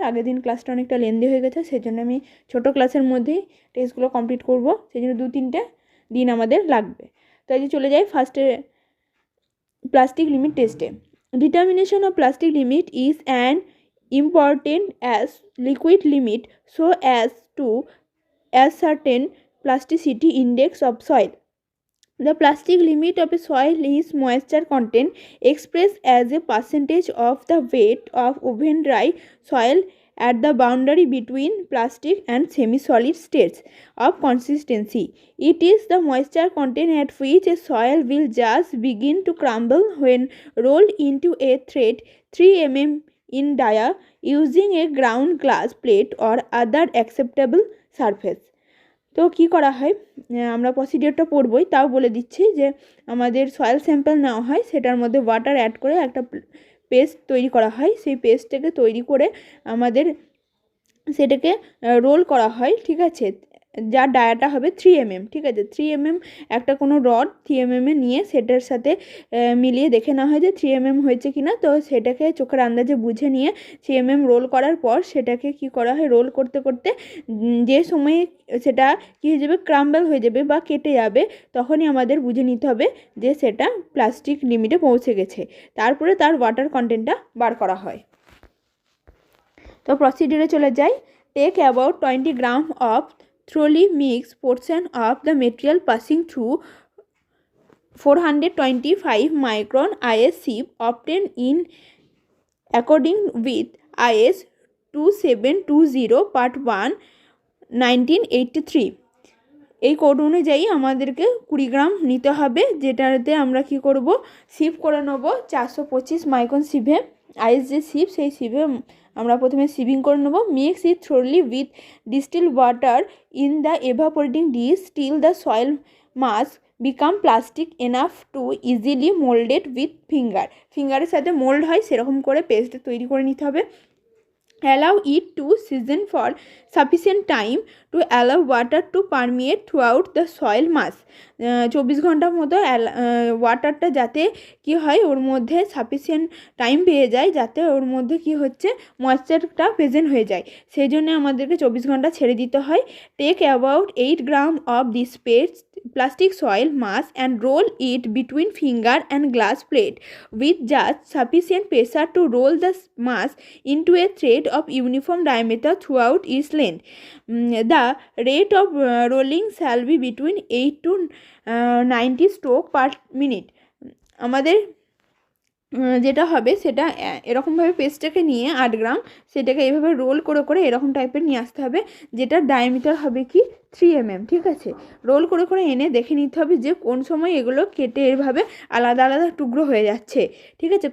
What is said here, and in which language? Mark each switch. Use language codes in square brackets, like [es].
[bn] আগের দিন ক্লাসটা অনেকটা লেন্দি হয়ে গেছে, সেই জন্য আমি ছোটো ক্লাসের মধ্যেই টেস্টগুলো কমপ্লিট করব, সেই জন্য 2-3টে দিন আমাদের লাগবে। তো আজকে চলে যাই ফার্স্টে প্লাস্টিক লিমিট টেস্টে। [en] Determination of plastic limit is an important as liquid limit so as to ascertain plasticity index of soil. The plastic limit of a soil is moisture content expressed as a percentage of the weight of oven dry soil at the boundary between plastic and semi-solid states of consistency. It is the moisture content at which a soil will just begin to crumble when rolled into a thread 3 mm in dia using a ground glass plate or other acceptable surface. [bn] তো কী করা হয়, আমরা প্রসিডিওরটা পড়বই, তাও বলে দিচ্ছি যে আমাদের soil sample নেওয়া হয়, সেটার মধ্যে ওয়াটার অ্যাড করে একটা পেস্ট তৈরি করা হয়। সেই পেস্টটাকে তৈরি করে আমাদের সেটাকে রোল করা হয়, ঠিক আছে। যার ডায়াটা হবে 3 mm, ঠিক আছে। 3 mm একটা কোনো রড 3 mm নিয়ে সেটার সাথে মিলিয়ে দেখে নেওয়া হয় যে 3 mm হয়েছে কি না। তো সেটাকে চোখের আন্দাজে বুঝে নিয়ে 3 mm রোল করার পর সেটাকে কি করা হয়, রোল করতে করতে যে সময়ে সেটা কী হয়ে যাবে, ক্রাম্বল হয়ে যাবে বা কেটে যাবে, তখনই আমাদের বুঝে নিতে হবে যে সেটা প্লাস্টিক লিমিটে পৌঁছে গেছে। তারপরে তার ওয়াটার কন্টেন্টটা বার করা হয়। তো প্রসিডিওরে চলে যাই। [en] Take about 20 gram of thoroughly mixed portion of the material passing through 425 micron IS sieve obtained in according with IS 2720 part 1 1983। [bn] এই কোড অনুযায়ী আমাদেরকে 20 গ্রাম নিতে হবে, যেটাতে আমরা কি করব, সিভ করে নেব 425 মাইক্রন সিভে। আইস যে সিভ, সেই সিভে আমরা প্রথমে সিভিং করে নেব। [en] mix it thoroughly with distil water in the evaporating dish till the soil mass become plastic enough to easily moulded with ফিঙ্গারের [bn] সাথে মোল্ড হয় সেরকম করে পেস্ট তৈরি করে নিতে হবে। [en] Allow it to season for sufficient time to allow water to permeate throughout the soil mass। [bn] 24 ঘন্টার মতো ওয়াটারটা যাতে কি হয়, ওর মধ্যে সাফিসিয়েন্ট টাইম পেয়ে যায়, যাতে ওর মধ্যে কি হচ্ছে, ময়েশ্চারটা প্রেজেন্ট হয়ে যায়, সেই জন্য আমাদেরকে 24 ঘন্টা ছেড়ে দিতে হয়। [en] Take about 8 gram of this paste plastic soil mass and roll it between finger and glass plate with just sufficient pressure to roll the mass into a thread of uniform diameter throughout its length. The rate of rolling shall be between 8 to 90 stroke per minute। [bn] আমাদের যেটা হবে সেটা এরকমভাবে পেস্টটাকে নিয়ে 8 গ্রাম সেটাকে এইভাবে role করে করে এরকম টাইপের নিয়ে আসতে হবে, যেটার ডায়ামিটার হবে কি 3 mm, ঠিক আছে। রোল করে করে এনে দেখে নিতে হবে যে কোন সময় এগুলো কেটে এভাবে আলাদা আলাদা টুকরো হয়ে যাচ্ছে, ঠিক আছে।